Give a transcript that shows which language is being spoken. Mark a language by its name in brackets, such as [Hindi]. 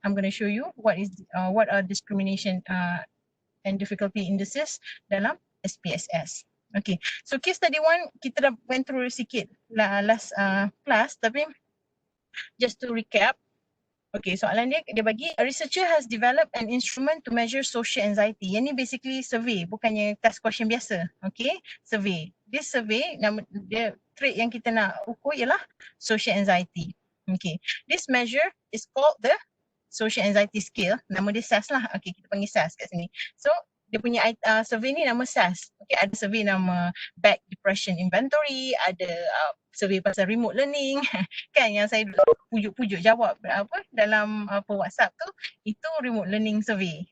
[English] I'm going to show you what are discrimination and difficulty indices [Malay] dalam [English] SPSS. Okay, so case study 1 [Malay] kita dah [English] went through [Malay] sikit [English] last class, [Malay] tapi [English] just to recap. Okay, [Malay] soalan dia bagi, [English] a researcher has developed an instrument to measure social anxiety. [Malay] Yang ni basically survey, bukannya test question biasa. Okay, survey. [English] This survey, [Malay] nama dia, trait yang kita nak ukur ialah social anxiety. [English] Okay, this measure is called the social anxiety scale. [Malay] Nama dia SAS lah. Okay, kita panggil SAS kat sini. So, dia punya survey ni nama SAS. Okay, ada survey nama Back Depression Inventory, ada survey pasal remote learning. Kan yang saya pujuk-pujuk jawab dalam WhatsApp tu, itu remote learning survey.